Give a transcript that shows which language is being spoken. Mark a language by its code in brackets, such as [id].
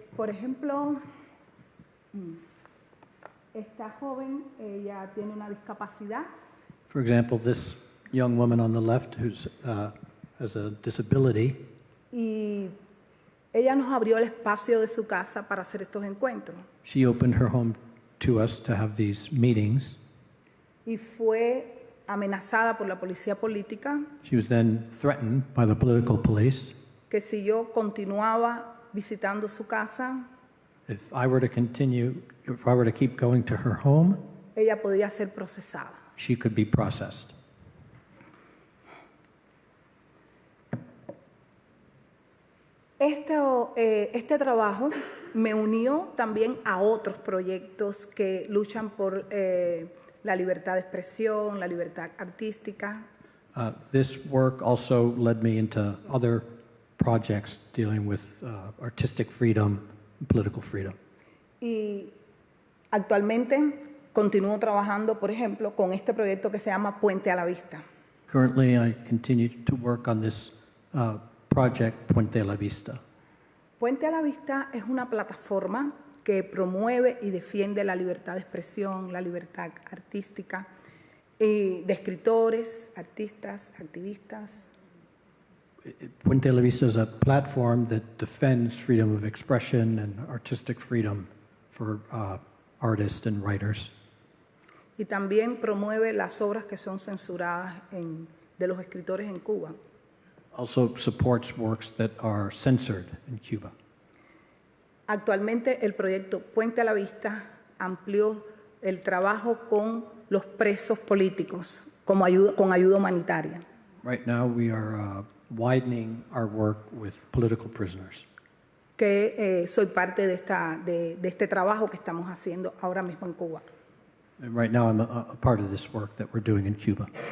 [es] Por ejemplo, esta joven, ella tiene una discapacidad [en] For example, this young woman on the left who has a disability, [es] y ella nos abrió el espacio de su casa para hacer estos encuentros. [en] she opened her home to us to have these meetings. [es] Y fue amenazada por la policía política [en] She was then threatened by the political police. [es] que si yo continuaba visitando su casa, [en] If I were to keep going to her home, [es] ella podía ser procesada. [en] she could be processed. [es] Este trabajo me unió también a otros proyectos que luchan por la libertad de expresión, la libertad artística. [en] This work also led me into other projects dealing with artistic freedom and political freedom. [es] Y actualmente continúo trabajando, por ejemplo, con este proyecto que se llama Puente a la Vista. [en] Currently, I continue to work on this project, Puente a la Vista. [es] Puente a la Vista es una plataforma que promueve y defiende la libertad de expresión, la libertad artística, de escritores, artistas, activistas. [en] Puente a la Vista is a platform that defends freedom of expression and artistic freedom for artists and writers. [es] Y también promueve las obras que son censuradas de los escritores en Cuba. [en] Also supports works that are censored in Cuba. [es] Actualmente el proyecto Puente a la Vista amplió el trabajo con los presos políticos con ayuda humanitaria. [en] Right now, we are widening our work with political prisoners. [es] Que soy parte de este trabajo que estamos haciendo ahora mismo en Cuba. [en] And right now, I'm a part of this work that we're doing in Cuba.